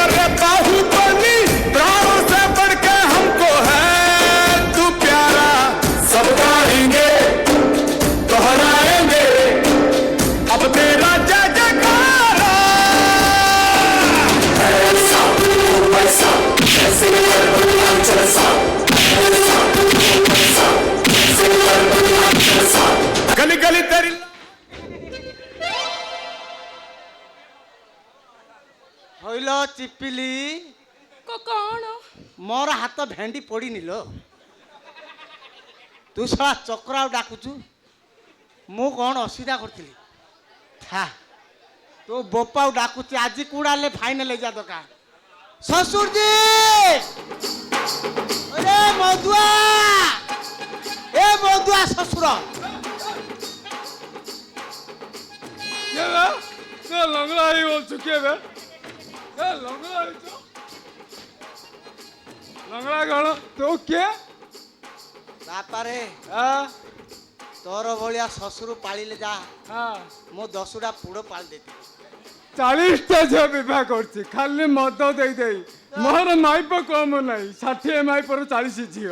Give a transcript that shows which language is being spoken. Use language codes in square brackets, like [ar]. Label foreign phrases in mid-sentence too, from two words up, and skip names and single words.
[hi] रे बाहुबली प्राणों से बढ़ के हमको है तू प्यारा सब गाएंगे दोहराएंगे अब तेरा जय जयकारा गली गली तेरी [or] ହଇଲ ଚିପିଲି କଣ? ମୋର ହାତ ଭେଣ୍ଡି ପଡ଼ିନି ଲୋ। ତୁ ଶଳା ଚକ୍ର ଆଉ ଡାକୁଛୁ। ମୁଁ କ'ଣ ଅସୁବିଧା କରିଥିଲି? ଥା ତୋ ବୋପାଉ ଡାକୁଛି ଆଜି କୁଡ଼ା ହେଲେ ଫାଇନାଲ ହେଇଯା ଦରକାର। ଶ୍ୱଶୁରଜୀ ଏ ମଧୁଆ ଶ୍ୱଶୁର [hi] लंगड़ा ही बोल चुके बे लंगड़ा कौन तो क्या [or] ତାପରେ [hi] हाँ [or] ତୋର ଭଳିଆ ଶ୍ୱଶୁର ପାଳିଲେ ଯା [hi] हाँ [or] ମୁଁ 10ଟା ପୁଡ଼ ପାଳି ଦେଇଥିଲି। 40ଟା ଝିଅ ବିବାହ କରୁଛି ଖାଲି ମଦ ଦେଇ ଦେଇ ମୋର ମାଇପ କମ ନାହିଁ 60 ମାଇପର 40 ଝିଅ